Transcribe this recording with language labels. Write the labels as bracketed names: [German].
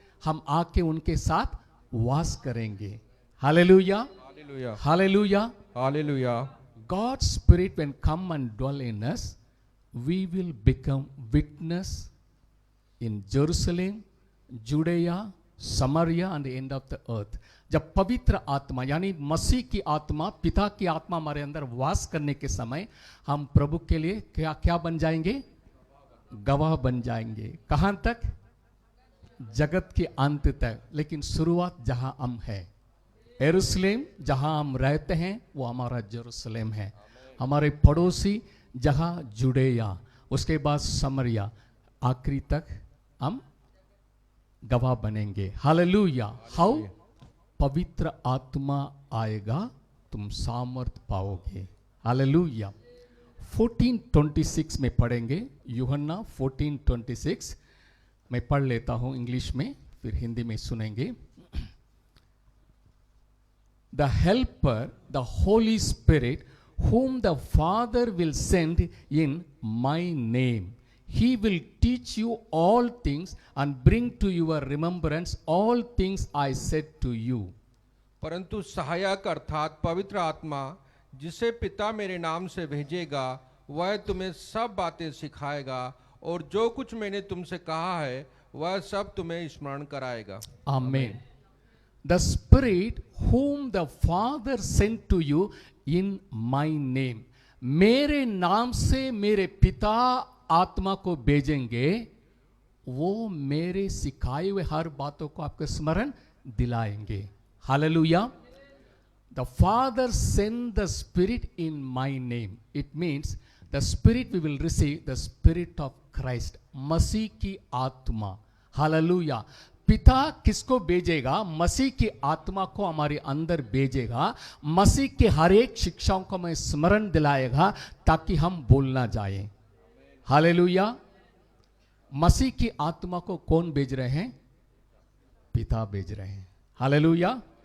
[Hindi] हम आके उनके साथ वास करेंगे. Hallelujah. [English] Hallelujah. Hallelujah. Hallelujah. God's Spirit when come and dwell in us, we will become witness in Jerusalem, Judea, Samaria and the end of the earth. [Hindi] जब पवित्र आत्मा यानी मसीह की आत्मा, पिता की आत्मा हमारे अंदर वास करने के समय हम प्रभु के लिए क्या क्या बन जाएंगे? गवाह बन जाएंगे. कहां तक? जगत के अंत तक. लेकिन शुरुआत जहां हम है, यरूशलेम जहां हम रहते हैं वो हमारा यरूशलेम है. हमारे पड़ोसी जहां जुड़ेया, उसके बाद समरिया, आखिरी तक हम गवाह बनेंगे. हालेलुया. हाउ? पवित्र आत्मा आएगा, तुम सामर्थ पाओगे. हालेलुया. 14:26 में पढ़ेंगे. यूहन्ना 14:26 मैं पढ़ लेता हूं इंग्लिश में, फिर हिंदी में सुनेंगे. [English] The helper, the Holy Spirit, whom the Father will send in my name. He will teach you all things and bring to your remembrance all things I said to you. [Hindi] परंतु सहायक अर्थात पवित्र आत्मा जिसे पिता मेरे नाम से भेजेगा, वह तुम्हें सब बातें सिखाएगा और जो कुछ मैंने तुमसे कहा है वह सब तुम्हें स्मरण कराएगा. [English] Amen. The Spirit whom the Father sent to you in my name. [Hindi] मेरे नाम से मेरे पिता आत्मा को भेजेंगे, वो मेरे सिखाए हुए हर बातों को आपको स्मरण दिलाएंगे. [English] Hallelujah. The Father sent the Spirit in my name. It means the Spirit we will receive, the Spirit of Christ. [Hindi] मसीह की आत्मा. Hallelujah. पिता किसको भेजेगा? मसीह की आत्मा को हमारे अंदर भेजेगा. मसीह के हर एक शिक्षाओं को हमें स्मरण दिलाएगा ताकि हम भूल ना जाएं. हालेलुया. मसीह की आत्मा को कौन भेज रहे हैं? पिता भेज रहे हैं. हालेलुया.